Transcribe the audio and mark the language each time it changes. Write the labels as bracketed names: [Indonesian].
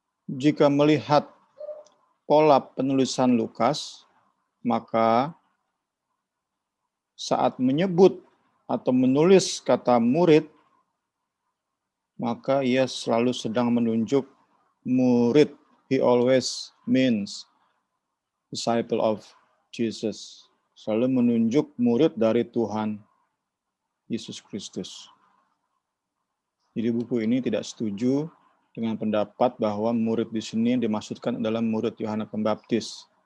[Indonesian] jika melihat pola penulisan Lukas, maka saat menyebut atau menulis kata murid, maka ia selalu sedang menunjuk murid. [English] He always means disciple of Jesus. [Indonesian] Selalu menunjuk murid dari Tuhan Yesus Kristus. Jadi buku ini tidak setuju dengan pendapat bahwa murid di sini dimaksudkan adalah murid Yohanes Pembaptis.